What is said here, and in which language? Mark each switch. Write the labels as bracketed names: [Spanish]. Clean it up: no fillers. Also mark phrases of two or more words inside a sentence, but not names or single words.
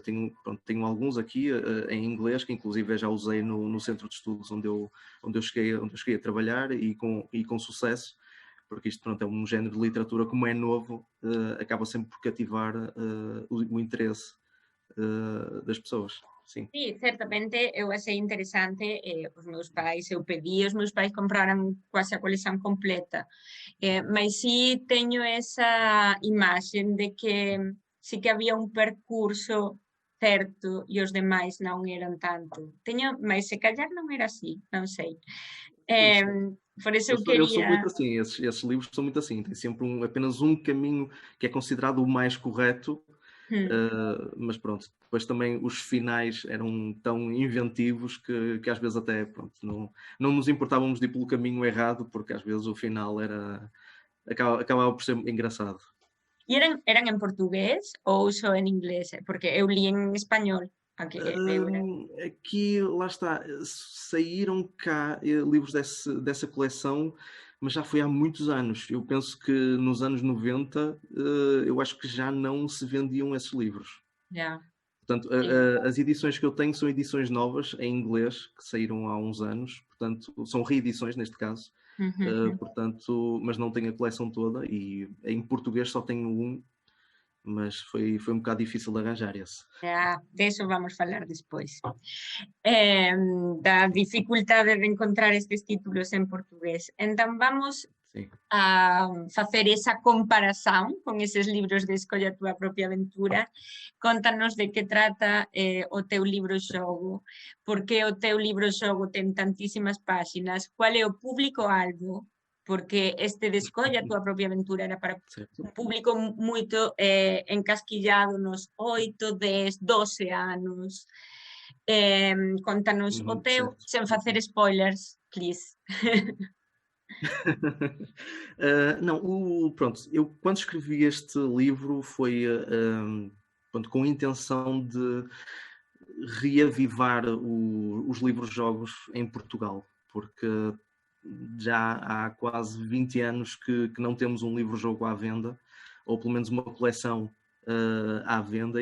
[Portuguese] Tenho alguns aqui em inglês, que inclusive já usei no centro de estudos onde eu cheguei a trabalhar, e com sucesso, porque isto é um género de literatura, como é novo, acaba sempre por cativar o interesse das pessoas. Sim. [Galician] Sí, certamente eu achei interesante, os meus pais, eu pedi, os meus pais compraram quase a coleção completa, mas sí teño esa imagen de que sí que había un percurso certo e os demais non eran tanto. Mas [Portuguese] se calhar [Galician] non era así, non sei. Por eso eu [Portuguese] Eu sou [Galician] quería... [Portuguese] muito assim, esses livros são muito assim, tem sempre apenas um caminho que é considerado o mais correto, mas pronto, depois também os finais eram tão inventivos que às vezes até não nos importávamos de ir pelo caminho errado, porque às vezes o final acabava por ser engraçado. [Galician] E eran en portugués ou só en inglés? Porque eu li en español. [Portuguese] Aqui, lá está, saíram cá livros dessa coleção, mas já foi há muitos anos. Eu penso que nos anos 90 eu acho que já não se vendiam esses livros. Yeah. Portanto, as edições que eu tenho são edições novas em inglês, que saíram há uns anos, portanto, são reedições neste caso, portanto, mas não tenho a coleção toda, e em português só tenho um, mas foi um bocado difícil de arranjar esse. [Galician] De eso vamos falar despois. Da dificultade de encontrar estes títulos en portugués. Entón vamos a facer esa comparación con eses libros de Escolle a túa propia aventura. Contanos de que trata o teu libro-xogo, por que o teu libro-xogo ten tantísimas páxinas, cual é o público-alvo, porque este de Escolle a túa propia aventura era para un público moito encasquillado nos 8, 10, 12 anos. Contanos o teu, sen facer spoilers, please. [Portuguese] Não, pronto, eu quando escrevi este livro foi com a intenção de reavivar os livros-jogos em Portugal, porque já há quase 20 anos que não temos um livro-jogo à venda, ou pelo menos uma coleção à venda.